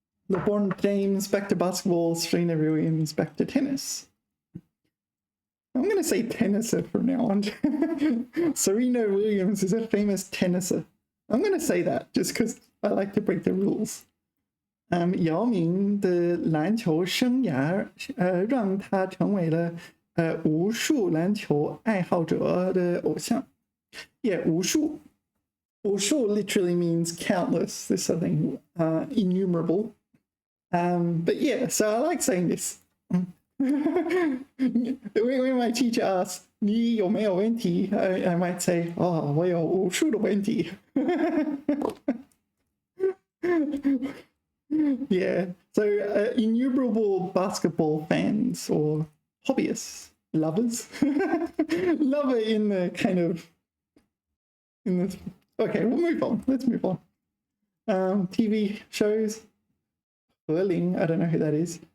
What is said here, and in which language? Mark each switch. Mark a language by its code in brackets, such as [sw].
[en] LeBron James back to basketball, Serena Williams back to tennis. I'm going to say tenniser from now on. Serena Williams is a famous tenniser. I'm going to say that just because I like to break the rules. [zh] 姚明的篮球生涯让他成为了无数篮球爱好者的偶像。 [en] Yeah, 无数 literally means countless. This I think innumerable. But yeah, so I like saying this. When my teacher asks, [zh] 你有没有问题? [en] I might say, [zh] 我有无数的问题. [en] Yeah, so innumerable basketball fans or hobbyists, lovers, lover in the kind of, okay, we'll move on. Let's move on. TV shows, He Ling, I don't know who that is.